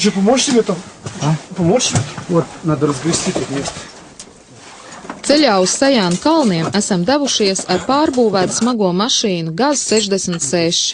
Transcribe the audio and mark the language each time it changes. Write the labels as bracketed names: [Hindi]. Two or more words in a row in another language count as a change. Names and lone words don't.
[Russian] Вы что, поможешь себе там? А? Поможешь? Вот, надо разгрести тут место. [Latvian] Ceļā uz Sajānu kalniem esam devušies ar pārbūvētu smago mašīnu GAZ 66.